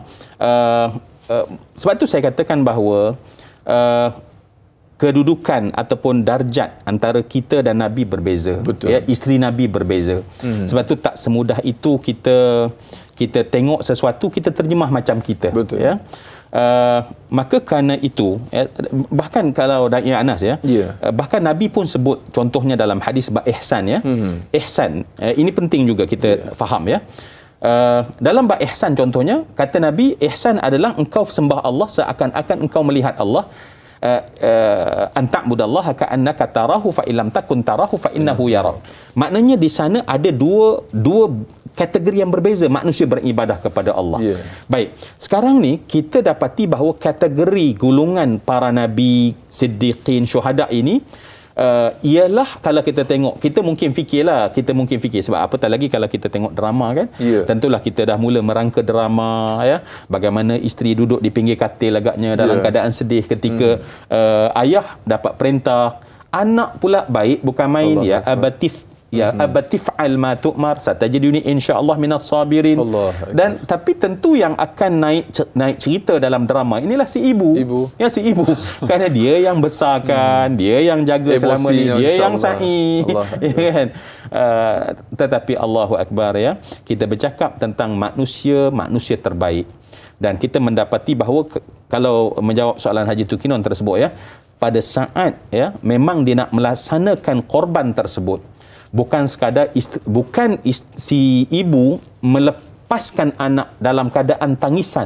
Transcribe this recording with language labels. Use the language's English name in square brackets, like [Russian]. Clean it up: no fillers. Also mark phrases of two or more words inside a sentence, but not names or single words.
[Malay] Sebab itu saya katakan bahawa kedudukan ataupun darjat antara kita dan Nabi berbeza. Betul. Ya, isteri Nabi berbeza. Sebab itu tak semudah itu kita tengok sesuatu kita terjemah macam kita. Betul. Ya. Maka kerana itu bahkan kalau ya Anas ya, bahkan Nabi pun sebut contohnya dalam hadis ihsan ya. Ihsan ini penting juga kita faham ya. Dalam bab ihsan contohnya kata Nabi, ihsan adalah engkau sembah Allah seakan-akan engkau melihat Allah. [Arabic] أن تعبد الله كأنك تراه فإن لم تكن تراه فإنه يراك. [Malay] Maknanya di sana ada dua kategori yang berbeza manusia beribadah kepada Allah. Baik, sekarang ni kita dapati bahawa kategori golongan para nabi, siddiqin, syuhada ini ialah kalau kita tengok, kita mungkin fikir sebab apatah lagi kalau kita tengok drama kan, tentulah kita dah mula merangka drama ya, bagaimana isteri duduk di pinggir katil agaknya dalam keadaan sedih ketika ayah dapat perintah, anak pula baik bukan main ya, [Arabic] يا أبت افعل ما تؤمر ستجدني إن شاء الله من الصابرين. [Malay] Dan tapi tentu yang akan naik cerita dalam drama inilah si ibu. Ya, si ibu. Kerana dia yang besarkan, dia yang jaga selama ni, dia yang sa'i. Ya kan? Tetapi Allahu Akbar ya, kita bercakap tentang manusia terbaik. Dan kita mendapati bahawa kalau menjawab soalan Haji Tokinun tersebut ya, pada saat ya memang dia nak melaksanakan korban tersebut, bukan sekadar si ibu melepaskan anak dalam keadaan tangisan.